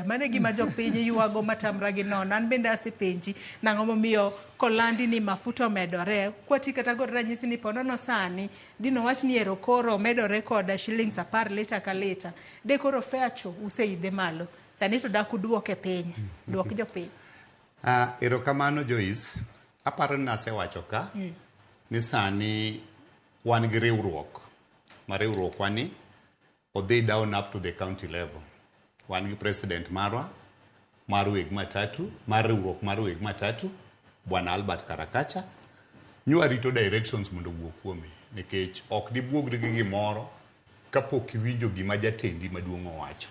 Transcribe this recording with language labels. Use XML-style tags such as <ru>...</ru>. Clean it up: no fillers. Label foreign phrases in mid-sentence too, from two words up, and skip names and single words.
<luo>Mane gima jopiny yuago matamra gi nono. An bende asipenji nang'o momiyo kolandi ni mafuta medore kwati kata god ranyisi ni ponono sani dino wach ni ero koro medore kod shillings 10 lita ka lita. De koro fare cho useidhe malo. Sani to dak uduoke piny. Duok jopiny. Erokamano Joyce. Aparo ni nasewacho ka ni sani wan gi riwruok. Ma riwruok wani odhi</luo> <en>down up to the county level.</en> <luo>Wan gi president marwa mar weg matatu, mar riwruok mar weg matatu, Bwana Albert Karakacha. Nywa rito directions mondo wuok kuome nikech ok dibuogri gi gimoro kapok iwinjo gima jatendi maduong' owacho.</luo>